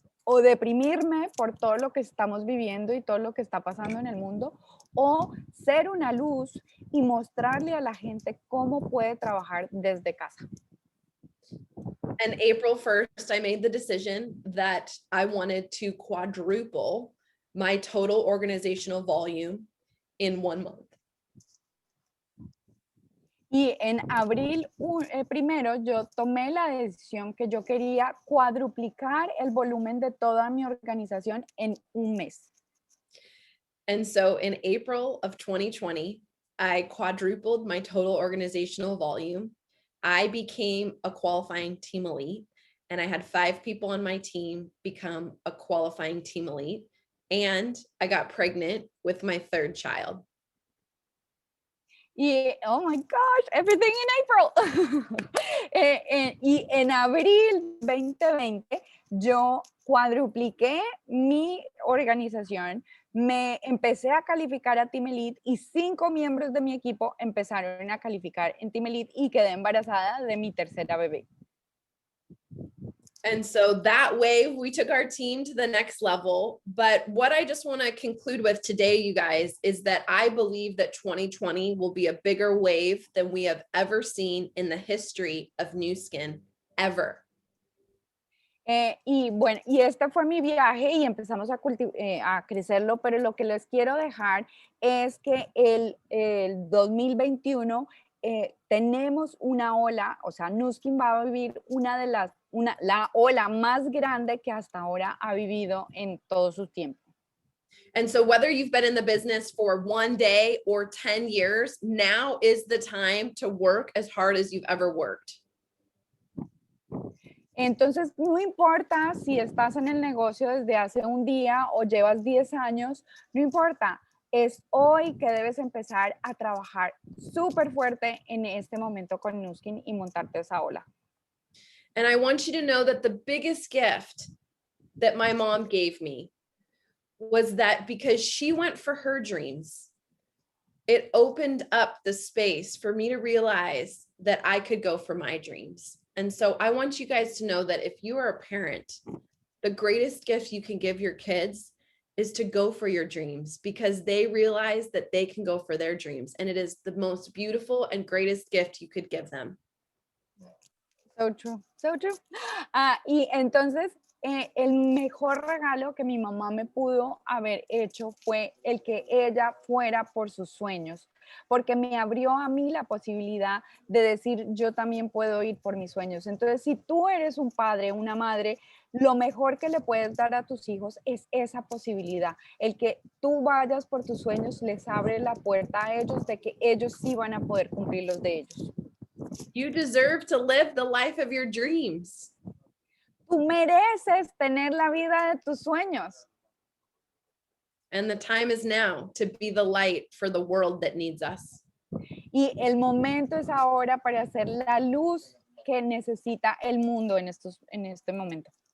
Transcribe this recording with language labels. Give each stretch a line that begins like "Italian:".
Spanish: O deprimirme por todo lo que estamos viviendo y todo lo que está pasando en el mundo, o ser una luz y mostrarle a la gente cómo puede trabajar desde casa.
English: And April 1st, I made the decision that I wanted to quadruple my total organizational volume in 1 month.
Spanish: Y en abril primero yo tomé la decisión que yo quería cuadruplicar el volumen de toda mi organización en un mes.
English: And so in April of 2020, I quadrupled my total organizational volume. I became a qualifying team elite, and I had 5 people on my team become a qualifying team elite. And I got pregnant with my 3rd child. Y, oh my gosh, everything in April.
Spanish: Y en abril 2020 yo cuadrupliqué mi organización, me empecé a calificar a Team Elite y 5 miembros de mi equipo empezaron a calificar en Team Elite y quedé embarazada de mi tercera bebé.
English: And so that way we took our team to the next level. But what I just want to conclude with today, you guys, is that I believe that 2020 will be a bigger wave than we have ever seen in the history of Nu Skin ever.
Spanish: Y bueno, y este fue mi viaje y empezamos a crecerlo, pero lo que les quiero dejar es que el 2021 tenemos una ola, o sea, Nu Skin va a vivir la ola más grande que hasta ahora ha vivido en todo su tiempo.
English: And so whether you've been in the business for 1 day or 10 years, now is the time to work as hard as you've ever worked.
Spanish: Entonces, no importa si estás en el negocio desde hace un día o llevas 10 años, no importa, es hoy que debes empezar a trabajar súper fuerte en este momento con Nu Skin y montarte esa ola.
English: And I want you to know that the biggest gift that my mom gave me was that because she went for her dreams, it opened up the space for me to realize that I could go for my dreams. And so I want you guys to know that if you are a parent, the greatest gift you can give your kids is to go for your dreams, because they realize that they can go for their dreams. And it is the most beautiful and greatest gift you could give them. So true, so true.
Spanish: Y entonces, el mejor regalo que mi mamá me pudo haber hecho fue el que ella fuera por sus sueños, porque me abrió a mí la posibilidad de decir, yo también puedo ir por mis sueños. Entonces, si tú eres un padre, una madre, lo mejor que le puedes dar a tus hijos es esa posibilidad. El que tú vayas por tus sueños les abre la puerta a ellos de que ellos sí van a poder cumplir los de ellos.
English: You deserve to live the life of your dreams.
Spanish: Tú mereces tener la vida de tus sueños.
English: And the time is now to be the light for the world that needs us.
Spanish: Y el momento es ahora para hacer la luz que necesita el mundo en este momento.